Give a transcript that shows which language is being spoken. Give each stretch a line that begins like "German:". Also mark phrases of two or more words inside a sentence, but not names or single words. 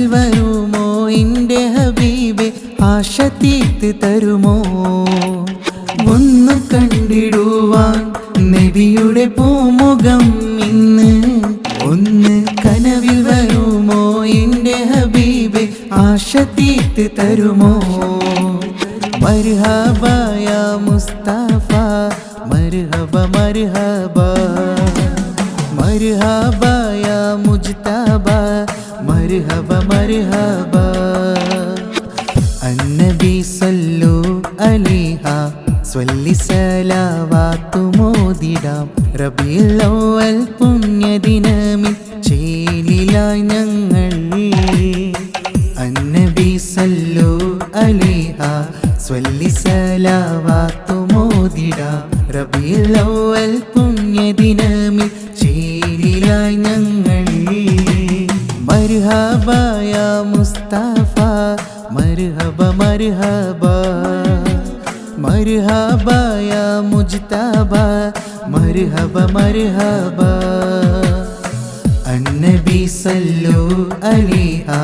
Malayalam: വരുമോ എൻ്റെ ഹബീബെ ആശ തീർത്ത് തരുമോ ഒന്ന് കണ്ടിടുവാൻ നബിയുടെ പൂമുഖം ഇന്ന് ഒന്ന് കനവിൽ വരുമോ എൻ്റെ ഹബീബെ ആശ തീർത്ത് തരുമോ
Arabic: مرحبا يا مصطفى مرحبا مرحبا مرحبا يا مجتبى مجتبى مرحبا مرحبا النبي صلوا عليها صلي صلوات
Malayalam: മോദിടാം റബീഉൽ അവ്വൽ പുണ്യദിനമിൽ ചേലിലായി ഞങ്ങൾ
Arabic: النبي صلوا عليها صلي صلوات
Malayalam: മോദിടാം റബീഉൽ അവ്വൽ പുണ്യദിനമിൽ ചേലിലായി ഞങ്ങൾ
Arabic: مرحبا يا مصطفى مرحبا مرحبا مرحبا يا مجتبى مرحبا مرحبا النبي صلوا عليها